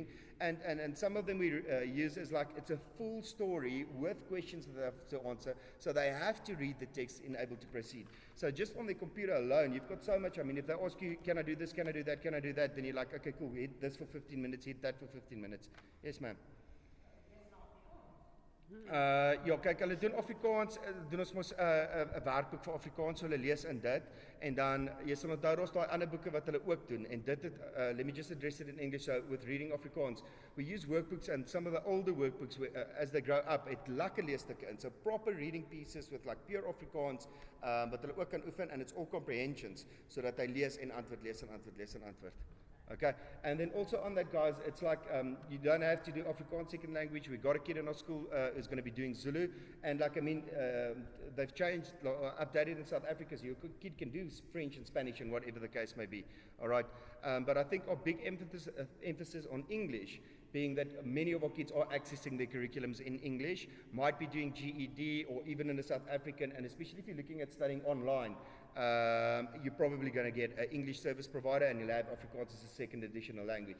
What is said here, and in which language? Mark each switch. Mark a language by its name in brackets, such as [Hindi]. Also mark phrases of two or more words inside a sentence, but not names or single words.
[English] And some of them we use as like, it's a full story with questions that they have to answer. So they have to read the text and able to proceed. So just on the computer alone, you've got so much. I mean, if they ask you, can I do this, can I do that, can I do that? Then you're like, okay, cool, hit this for 15 minutes, hit that for 15 minutes. Yes, ma'am. [Afrikaans] Ja, kyk, hulle doen Afrikaans, doen ons mos 'n werkboek vir Afrikaans, so hulle lees in dit, en dan, jy sal onthou, daar's daai ander boeke wat hulle ook doen, en dit het, [English] let me just address it in English, so with reading Afrikaans, we use workbooks, and some of the older workbooks, as they grow up, [Afrikaans] het lekker leesstukke in, so [English] proper reading pieces with like pure Afrikaans, [Afrikaans] wat hulle ook kan oefen, [English] and it's all comprehensions, [Afrikaans] so dat hy lees en antwoord, lees en antwoord, lees en antwoord. [English] Okay, and then also on that, guys, it's like you don't have to do Afrikaans second language. We've got a kid in our school who's going to be doing Zulu, and like, I mean, they've changed, updated in South Africa, so your kid can do French and Spanish and whatever the case may be, all right? But I think our big emphasis on English, being that many of our kids are accessing their curriculums in English, might be doing GED or even in the South African, and especially if you're looking at studying online, you're probably going to get an English service provider, and you'll have Afrikaans as a second additional language.